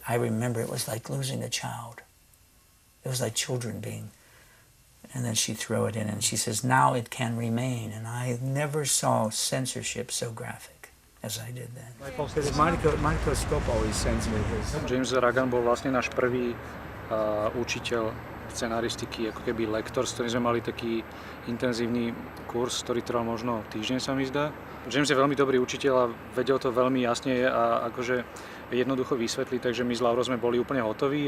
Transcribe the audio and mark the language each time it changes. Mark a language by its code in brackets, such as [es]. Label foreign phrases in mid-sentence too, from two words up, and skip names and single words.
[en] I remember it was like losing a child. It was like children being, and then she threw it in and she says, now it can remain. And I never saw censorship so graphic as I did then. Marco Skop always sends me his. [sk] James Ragan bol vlastne náš prvý učiteľ scenaristiky, ako keby lektor, s ktorým sme mali taký intenzívny kurz, ktorý trval možno týždeň, sa mi zdá. James je veľmi dobrý učiteľ a vedel to veľmi jasne a akože jednoducho vysvetliť, takže my s Laurou sme boli úplne hotoví.